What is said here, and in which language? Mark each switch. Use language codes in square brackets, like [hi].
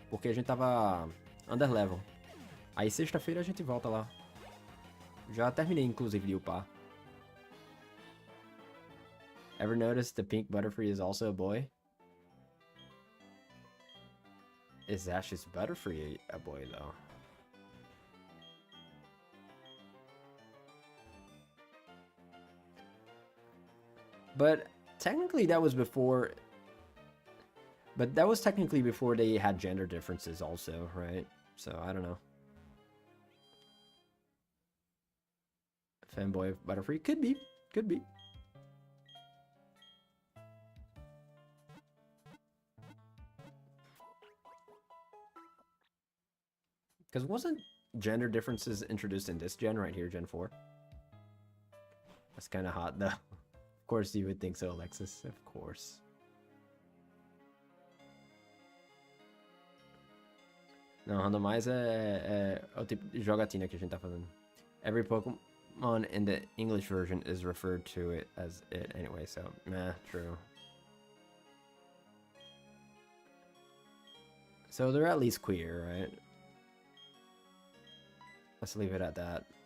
[pt] Porque a gente tava underlevel. Aí sexta-feira a gente volta lá. Já terminei, inclusive, de upar. [en] Ever noticed the pink Butterfree is also a boy? Is Ash's Butterfree a boy, though? But technically that was before... But that was technically before they had gender differences also, right? So, I don't know. Fanboy of Butterfree? Could be. Could be. Because wasn't gender differences introduced in this gen right here, Gen 4? That's kind of hot, though. Of course you would think so, Alexis. Of course. [pt] Não, randomizer é o tipo de jogatina que a gente tá fazendo. [en] Every Pokemon in the English version is referred to it as it anyway, so, meh, true. So they're at least queer, right? Let's leave it at that.